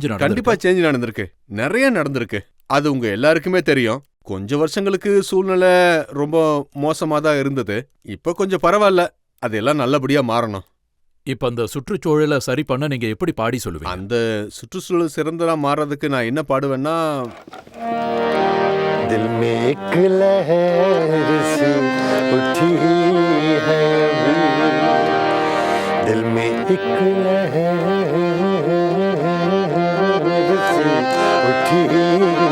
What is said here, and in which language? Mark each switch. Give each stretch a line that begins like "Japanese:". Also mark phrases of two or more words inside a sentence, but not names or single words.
Tamil: கண்டிப்பா சேஞ்ச் நடந்திருக்கு. நிறைய நடந்திருக்கு. அது உங்க எல்லாருக்குமே தெரியும். கொஞ்ச வருஷங்களுக்கு சூழ்நிலை ரொம்ப மோசமா தான் இருந்தது. இப்ப கொஞ்சம் பரவாயில்ல. அதெல்லாம் நல்லபடியா மாறணும். இப்ப அந்த சுற்றுச்சூழலை சரி பண்ண நீங்க எப்படி பாடி சொல்லுவீங்க? அந்த சுற்றுச்சூழல் சிறந்ததா மாறதுக்கு நான் என்ன பாடுவேன்னா,
Hindi: दिल में एक लहर सी उठी है अभी, दिल में एक लहर सी उठी